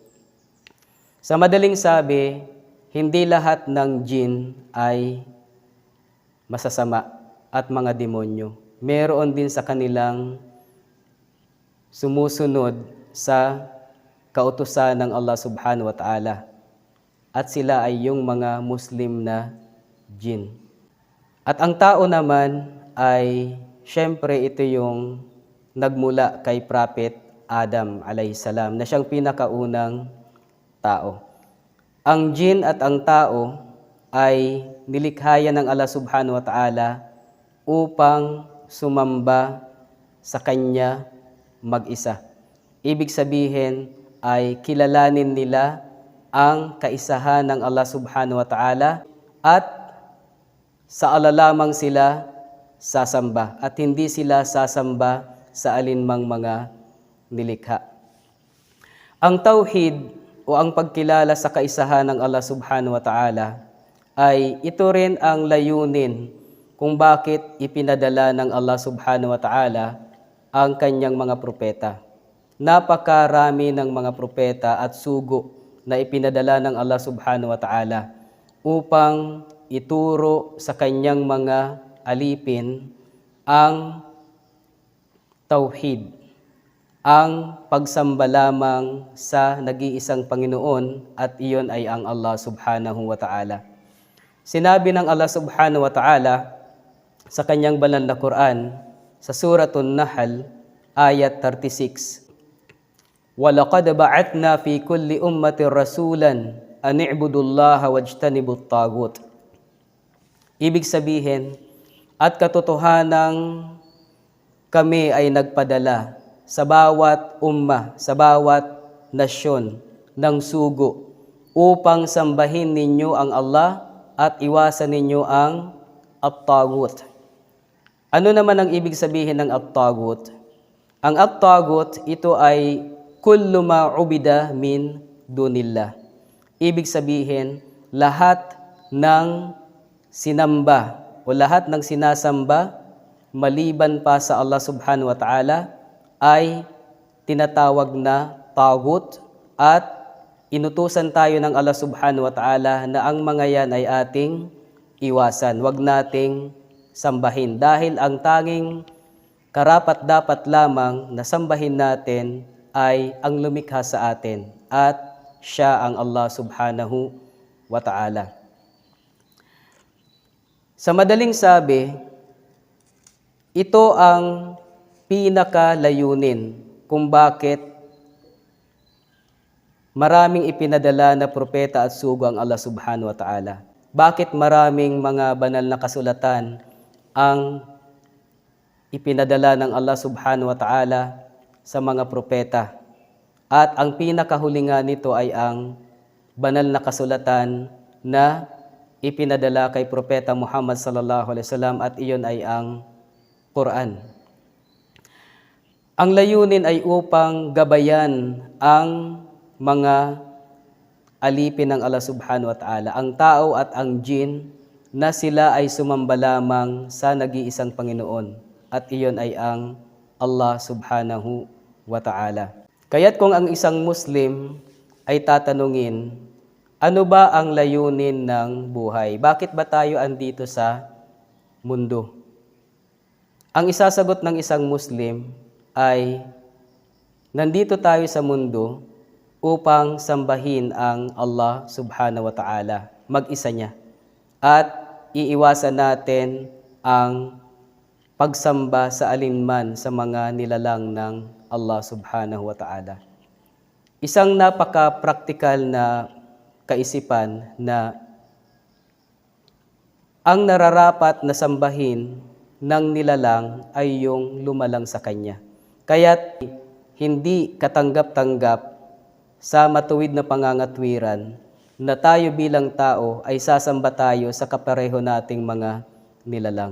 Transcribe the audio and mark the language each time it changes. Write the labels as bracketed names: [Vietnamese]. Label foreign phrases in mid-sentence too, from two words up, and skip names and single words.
[Filipino] Sa madaling sabi, hindi lahat ng jin ay masasama at mga demonyo. Meron din sa kanilang sumusunod sa kautusan ng Allah [Arabic] سبحانه وتعالى. [Filipino] At sila ay yung mga Muslim na jin. At ang tao naman ay syempre ito yung nagmula kay Prophet Adam alayhisalam na siyang pinakaunang tao. Ang jin at ang tao ay nilikhayan ng Allah [Arabic] سبحانه وتعالى [Filipino] upang sumamba sa Kanya mag-isa. Ibig sabihin ay kilalanin nila ang kaisahan ng Allah [Arabic] سبحانه وتعالى [Filipino] at sa Allah lamang sila sasamba at hindi sila sasamba sa alinmang mga nilikha. Ang tauhid o ang pagkilala sa kaisahan ng Allah [Arabic] سبحانه وتعالى [Filipino] ay ito rin ang layunin kung bakit ipinadala ng Allah [Arabic] سبحانه وتعالى [Filipino] ang kanyang mga propeta. Napakarami ng mga propeta at sugo na ipinadala ng Allah [Arabic] سبحانه وتعالى [Filipino] upang ituro sa kanyang mga alipin ang tauhid, ang pagsamba lamang sa nag-iisang Panginoon at iyon ay ang Allah [Arabic] سبحانه وتعالى. [Filipino] Sinabi ng Allah [Arabic] سبحانه وتعالى [Filipino] sa kanyang banal na Quran sa Suratun Nahl ayat 36, [Arabic] وَلَقَدْ بَعَثْنَا فِي كُلِّ أُمَّةٍ رَسُولًا أَنِ اعْبُدُوا اللَّهَ وَاجْتَنِبُوا الطَّاغُوتَ. [Filipino] Ibig sabihin, at katotohanang kami ay nagpadala sa bawat umma, sa bawat nasyon ng sugo upang sambahin ninyo ang Allah at iwasan ninyo ang at-taghut. Ano naman ang ibig sabihin ng at-taghut? Ang at-taghut, ito ay [Arabic] كل ما عبد من دون الله. [Filipino] Ibig sabihin, lahat ng sinamba o lahat ng sinasamba maliban pa sa Allah [Arabic] سبحانه وتعالى [Filipino] ay tinatawag na tagut at inutusan tayo ng Allah [Arabic] سبحانه وتعالى [Filipino] na ang mga yan ay ating iwasan. Huwag nating sambahin dahil ang tanging karapat-dapat lamang na sambahin natin ay ang lumikha sa atin at siya ang Allah [Arabic] سبحانه وتعالى. [Filipino] Sa madaling sabi, ito ang pinakalayunin kung bakit maraming ipinadala na propeta at sugo ang Allah [Arabic] سبحانه وتعالى. [Filipino] Bakit maraming mga banal na kasulatan ang ipinadala ng Allah [Arabic] سبحانه وتعالى [Filipino] sa mga propeta. At ang pinakahulingan nito ay ang banal na kasulatan na ipinadala kay Propeta Muhammad [Arabic] صلى الله عليه وسلم [Filipino] at iyon ay ang Quran. Ang layunin ay upang gabayan ang mga alipin ng Allah [Arabic] سبحانه وتعالى, [Filipino] ang tao at ang jin na sila ay sumamba lamang sa nag-iisang Panginoon at iyon ay ang Allah [Arabic] سبحانه وتعالى. [Filipino] Kaya't kung ang isang Muslim ay tatanungin, ano ba ang layunin ng buhay? Bakit ba tayo andito sa mundo? Ang isasagot ng isang Muslim ay, nandito tayo sa mundo upang sambahin ang Allah [Arabic] سبحانه وتعالى, [Filipino] mag-isa niya. At iiwasan natin ang pagsamba sa alinman sa mga nilalang ng Allah [Arabic] سبحانه وتعالى. [Filipino] Isang napaka-praktikal na kaisipan na ang nararapat na sambahin ng nilalang ay yung lumalang sa Kanya. Kaya't hindi katanggap-tanggap sa matuwid na pangangatwiran na tayo bilang tao ay sasamba tayo sa kapareho nating mga nilalang.